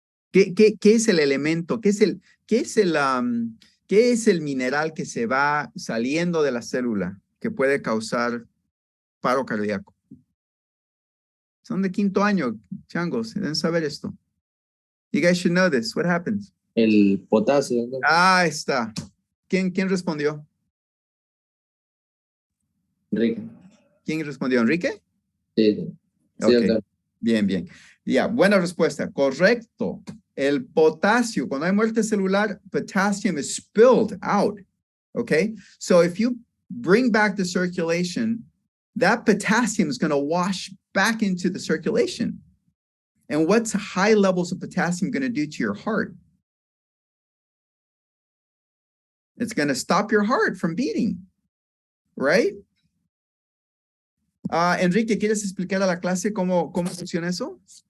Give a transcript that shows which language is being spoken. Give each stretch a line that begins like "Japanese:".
Spanish: ¿Qué es el elemento? ¿Qué es el mineral que se va saliendo de la célula que puede causar paro cardíaco? Son de 5º año, changos, deben saber esto.
English: You guys should know this. What happens?
Spanish: El potasio, doctor. Ah, está. ¿Quién respondió? Enrique. ¿Quién respondió? ¿Enrique? Sí, sí, Ok. doctor. Bien. Ya, buena respuesta. Correcto. El potasio, cuando hay muerte celular,
English: potassium is spilled out. Okay? So if you bring back the circulation, that potassium is going to wash back into the circulation. And what's high levels of potassium going to do to your heart? It's going to stop your heart from beating, right?
Spanish: Enrique, ¿quieres explicar a la clase cómo funciona eso?